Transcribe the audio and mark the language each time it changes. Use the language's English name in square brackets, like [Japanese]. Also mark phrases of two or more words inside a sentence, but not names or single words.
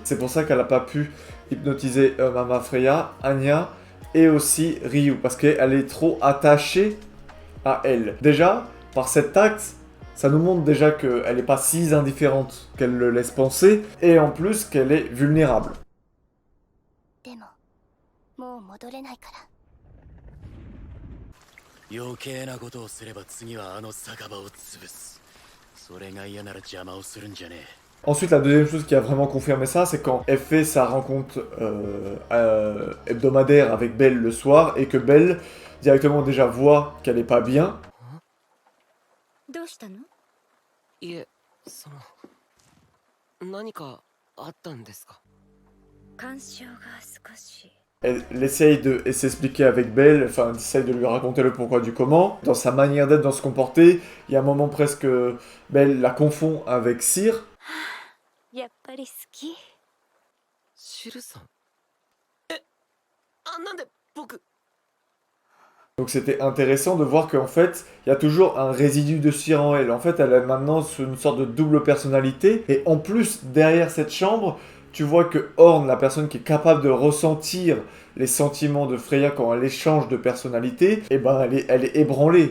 [French] C'est pour ça qu'elle n'a pas pu hypnotiser Mama Freya, Anya et aussi Ryu. Parce qu'elle est trop attachée à elle. Déjà, par cet acte, ça nous montre déjà qu'elle n'est pas si indifférente qu'elle le laisse penser. Et en plus qu'elle est vulnérable. [Japanese] 余計なことをすれば次はあの酒場を潰す。それが嫌なら邪魔をするんじゃねえ。 [French] Ensuite, la deuxième chose qui a vraiment confirmé ça, c'est quand elle fait sa rencontre hebdomadaire avec Belle le soir, et que Belle directement déjà voit qu'elle est pas bien. [Japanese] どうしたの？いえ、何かあったんですか？干渉が少し。 [French] Elle essaye de s'expliquer avec Belle, enfin, elle essaye de lui raconter le pourquoi du comment. Dans sa manière d'être, dans se comporter, il y a un moment presque, Belle la confond avec Cyr. [Japanese] やっぱり好き。シルさん。なんで僕。 [French] Donc c'était intéressant de voir qu'en fait, il y a toujours un résidu de Cyr en elle. En fait, elle a maintenant une sorte de double personnalité. Et en plus, derrière cette chambre, tu vois que Horn, la personne qui est capable de ressentir les sentiments de Freya quand elle échange de personnalité, eh ben elle est ébranlée.